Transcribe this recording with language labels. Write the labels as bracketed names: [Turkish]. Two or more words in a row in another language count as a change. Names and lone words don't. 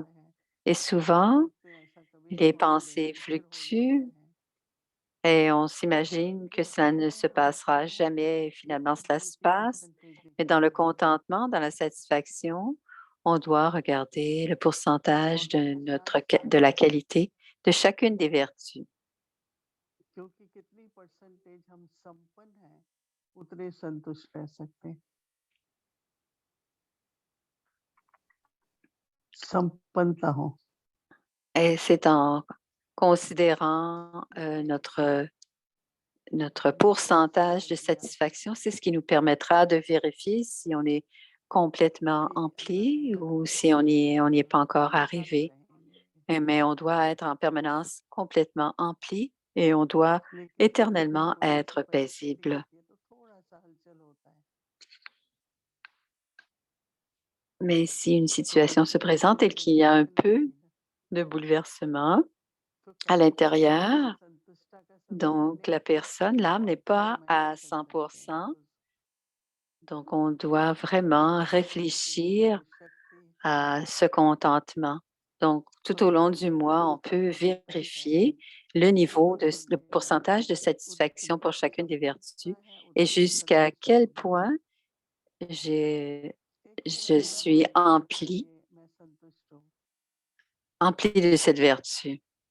[French] Et souvent, les pensées fluctuent Et on s'imagine que cela ne se passera jamais et finalement cela se passe. Mais dans le contentement, dans la satisfaction, on doit regarder le pourcentage de la qualité de chacune des vertus. [Hindi] क्योंकि कितनी परसेंटेज हम संपन्न हैं उतने संतुष्ट रह सकते हैं। संपन्नता हो। [French] Et c'est en considérant notre pourcentage de satisfaction, c'est ce qui nous permettra de vérifier si on est complètement empli ou si on n'y est pas encore arrivé. Mais on doit être en permanence complètement empli et on doit [Hindi] लेकिन कभी [French] éternellement [Hindi] कोई ऐसी [French] être [Hindi] परिस्थिति [French] paisible. [Hindi] आती है तो थोड़ा-सा हलचल होता है। [French] Mais si une [Hindi] तो [French] situation se présente et [Hindi] परिस्थिति [French] qu'il y a un [Hindi] बदलने [French] peu [Hindi] लगती है। [French] de bouleversement [Hindi] तो [French] à [Hindi] कभी कभी हमें [French] l'intérieur, [Hindi] संतुष्टता का समय [French] donc [Hindi] लेने [French] la [Hindi] की [French] personne, l'âme n'est pas à [Hindi] आवश्यकता है [French] 100%, [Hindi] बिकॉज़ [French] donc on doit vraiment [Hindi] परिस्थिति [French] réfléchir [Hindi] और शक्ति [French] à ce contentement. Donc, tout au long du mois, on peut vérifier le niveau le pourcentage de satisfaction pour chacune des vertus et jusqu'à quel point je, je suis empli de cette vertu.